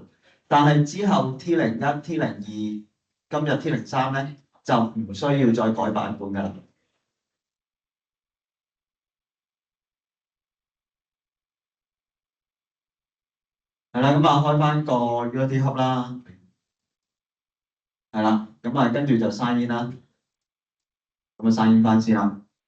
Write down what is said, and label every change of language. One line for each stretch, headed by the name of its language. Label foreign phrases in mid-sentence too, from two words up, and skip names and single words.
Cantonese: 但係之後 T01、T02，今日 T03咧就唔需要再改版本㗎啦。係啦，咁啊開翻個 Unity Hub 啦，係啦，咁啊跟住就
English: sign in
Cantonese: 啦，咁啊
English: sign in
Cantonese: 翻先啦。